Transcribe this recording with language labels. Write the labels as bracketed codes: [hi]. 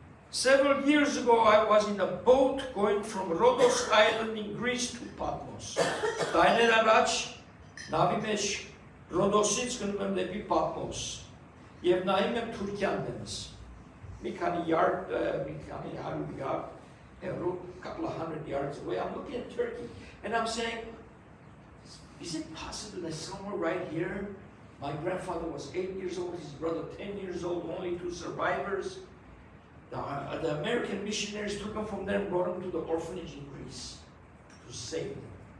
[en] Several years ago, I was in a boat going from Rhodos Island in Greece to Patmos. [hy] Տարիներ առաջ նավի մեջ Ռոդոսից գնում եմ դեպի Պատմոս եւ նայում եմ Թուրքիան դեմս։ Մի քանի yard, մի քանի 100 yard, [en] a couple of 100 yards away. I'm looking at Turkey and I'm saying, is it possible that somewhere right here, my grandfather was 8 years old, his brother 10 years old, only 2 survivors. The American missionaries took them from there and brought them to the orphanage in Greece to save them.